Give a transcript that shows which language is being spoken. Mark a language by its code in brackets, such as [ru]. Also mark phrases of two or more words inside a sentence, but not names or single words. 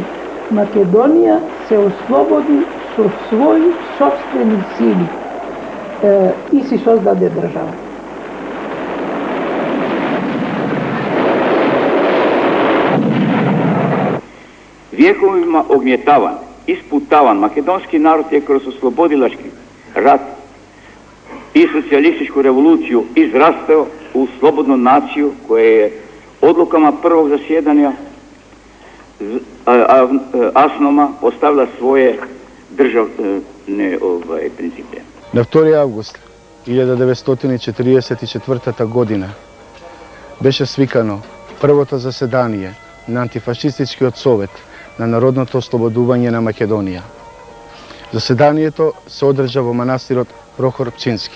[mk] Македонија се ослободи со своји собствени сили и си создаде држава. [sr] Вековима огњетаван, испутаван македонски народ е кроз ослободилашки рат и социјалистичку револуцију израстao у слободну нацiju koja je odlukama prvog zasjedanja Аснoma поставила своje državne principe. [mk] На 2 август 1944 година беше свикано првото заседание на антифашистичкиот совет на Народното ослободување на Македонија. Заседанието се одржа во манастирот Прохор Пчински.